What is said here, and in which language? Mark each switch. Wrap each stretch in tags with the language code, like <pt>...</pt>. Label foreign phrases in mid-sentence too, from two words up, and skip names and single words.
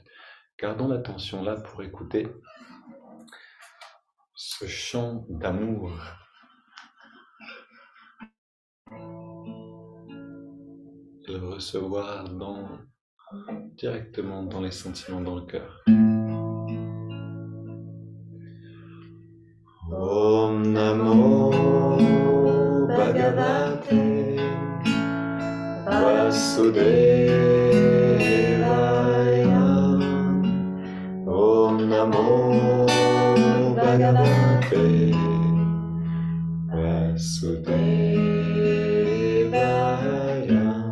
<fr>Gardons l'attention là pour écouter ce chant d'amour et le recevoir directement dans les sentiments dans le cœur.</fr> <sa>ॐ नमो भगवते वासुदेवाय. ॐ नमो भगवते वासुदेवाय.</sa>